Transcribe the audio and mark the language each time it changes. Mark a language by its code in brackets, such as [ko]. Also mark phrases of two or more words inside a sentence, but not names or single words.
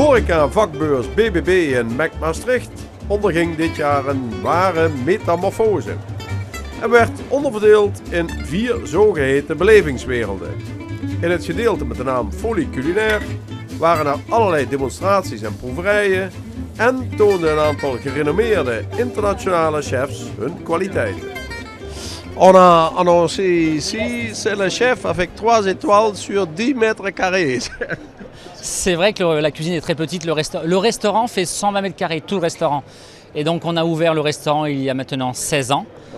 [nl] vakbeurs BBB in Mac Maastricht onderging dit jaar een ware metamorfose en werd onderverdeeld in 4 zogeheten belevingswerelden. In het gedeelte met de naam Folie Culinaire waren er allerlei demonstraties en proeverijen en toonden een aantal gerenommeerde internationale chefs hun kwaliteiten. [fr] On a annoncé ici, c'est le chef avec 3 étoiles sur 10 mètres carrés. C'est vrai que la cuisine est très petite, le restaurant fait 120 mètres carrés, tout le restaurant. Et donc on a ouvert le restaurant il y a maintenant 16 ans. Ouais.